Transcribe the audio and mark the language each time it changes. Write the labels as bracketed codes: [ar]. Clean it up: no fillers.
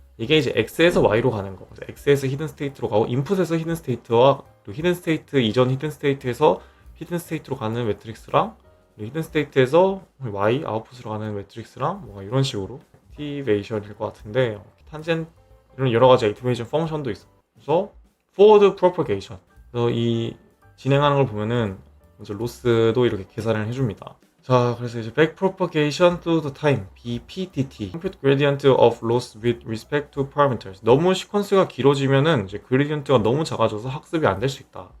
[ko] 이게 이제 X에서 Y로 가는 거. X에서 히든 스테이트로 가고, 인풋에서 히든 스테이트와 그리고 히든 스테이트 이전 히든 스테이트에서 히든 스테이트로 가는 매트릭스랑, 히든 스테이트에서 Y 아웃풋으로 가는 매트릭스랑 뭔가 이런 식으로 액티베이션일 것 같은데, 탄젠 이런 여러 가지 액티베이션 펑션도 있어. 그래서 [en] forward propagation. [ko] 그래서 이 진행하는 걸 보면은 먼저 로스도 이렇게 계산을 해줍니다. 자, 그래서 이제 [en] back propagation through the time, BPTT, compute gradient of loss with respect to parameters. [ko] 너무 시퀀스가 길어지면은 이제 그레디언트가 너무 작아져서 학습이 안 될 수 있다.